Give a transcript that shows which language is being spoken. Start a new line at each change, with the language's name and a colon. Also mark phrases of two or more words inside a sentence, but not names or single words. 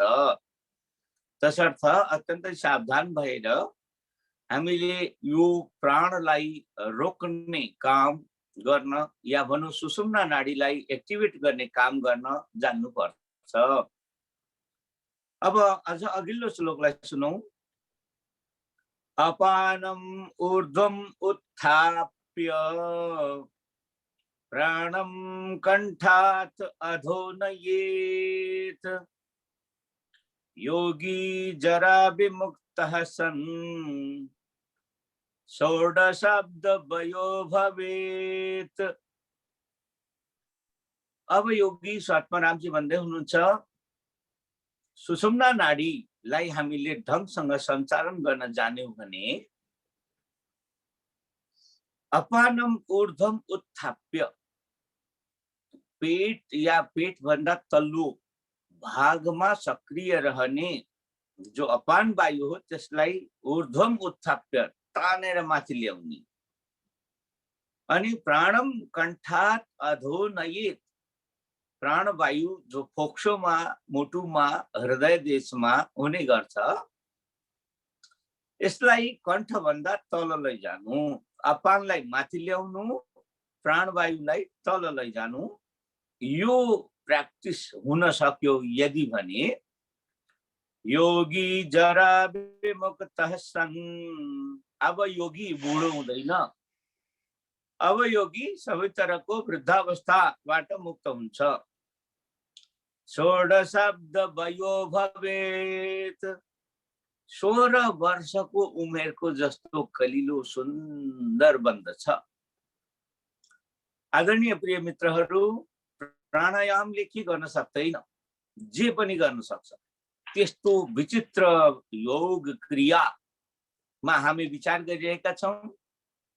Nepali: तसर्थ अत्यन्तै सावधान भएर हामीले यो प्राणलाई रोक्ने काम गर्न या भनौं सुषुम्ना नाडीलाई एक्टिभेट गर्ने काम गर्न जान्नु पर्छ। अब अझ अघिल्लो श्लोकलाई सुनौं।
Sanskrit: अपानम ऊर्ध्वम उत्थाप्य प्राणम कंठात् अधो नयेत् योगी जरा विमुक्तः सन् षोडशाब्द वयो भवेत्।
Nepali: अब योगी स्वात्मारामजी भन्दै हुनुहुन्छ सुषुम्ना नाडीलाई हामीले ढंगसँग सञ्चालन गर्न जान्यौं भने
Sanskrit: अपानम ऊर्ध्वम उत्थाप्य,
Nepali: पेट या पेट भन्दा तल्लो भागमा सक्रिय रहने जो अपान वायु हो त्यसलाई
Sanskrit: ऊर्ध्वम उत्थाप्य
Nepali: तानेर माथि ल्याउने। अनि
Sanskrit: प्राणम कंठात् अधो नयेत्,
Nepali: प्राणवायु जो फोक्सोमा, मुटुमा, हृदय देशमा हुने गर्छ यसलाई कण्ठ भन्दा तल लैजानु, अपानलाई माथि ल्याउनु, प्राणवायुलाई तल लैजानु। यो प्र्याक्टिस हुन सक्यो यदि भने
Sanskrit: योगी जरा विमुक्तः सन्,
Nepali: अब योगी बुढो हुँदैन, अब योगी सबै तरहको वृद्धावस्थाबाट मुक्त हुन्छ।
Sanskrit: षोडशाब्द वयो भवेत्,
Nepali: 16 वर्षको उमेरको जस्तो कलिलो सुन्दर बन्दछ। आदरणीय प्रिय मित्रहरू, प्राणायामले के गर्न सक्दैन, जे पनि गर्न सक्छ। त्यस्तो विचित्र योग क्रियामा हामी विचार गरिरहेका छौं।